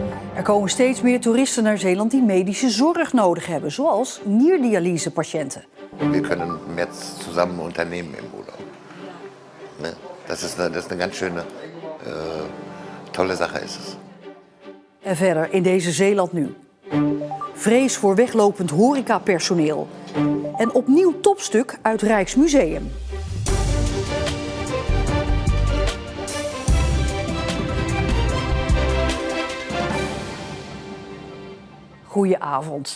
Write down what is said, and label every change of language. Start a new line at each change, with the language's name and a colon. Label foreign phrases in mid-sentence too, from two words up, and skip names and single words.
Dutch: Er komen steeds meer toeristen naar Zeeland die medische zorg nodig hebben, zoals nierdialysepatiënten.
German: Wir können mehr zusammen unternehmen im Urlaub. Ne? Das ist eine ganz schöne, tolle Sache
Dutch: is het. En verder in deze Zeeland nu. Vrees voor weglopend horecapersoneel. En opnieuw topstuk uit Rijksmuseum. Goedenavond.